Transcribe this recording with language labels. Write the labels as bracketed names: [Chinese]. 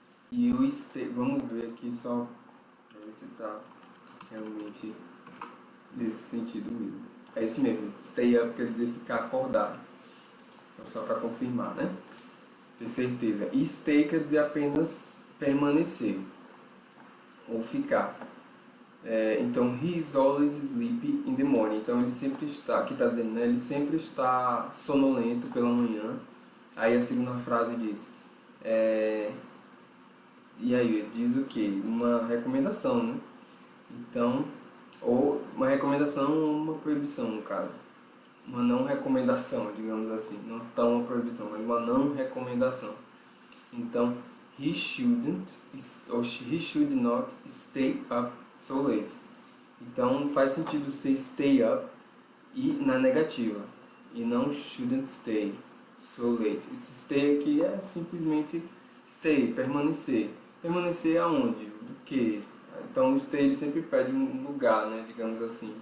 [Portuguese] E o stay, vamos ver aqui só para ver se está realmente nesse sentido mesmo. É isso mesmo, stay up quer dizer ficar acordado. Então só para confirmar, né? Ter certeza. E stay quer dizer apenas permanecer ou ficar. [English] Então, he is always sleepy in the morning. [Portuguese] Então, ele sempre está, aqui está dizendo, né? Ele sempre está sonolento pela manhã. Aí a segunda frase diz, e aí diz o quê? Uma recomendação, né? Então, ou uma recomendação ou uma proibição, no caso. Uma não recomendação, digamos assim. Não tão uma proibição, mas uma não recomendação. [English] Então, he shouldn't, ou he should not stay up so late. [Portuguese] Então, faz sentido ser stay up e na negativa. E não [English] shouldn't stay so late. [Portuguese] Esse stay aqui é simplesmente stay, permanecer. Permanecer aonde? O quê? Então, o stay ele sempre pede um lugar, né? Digamos assim.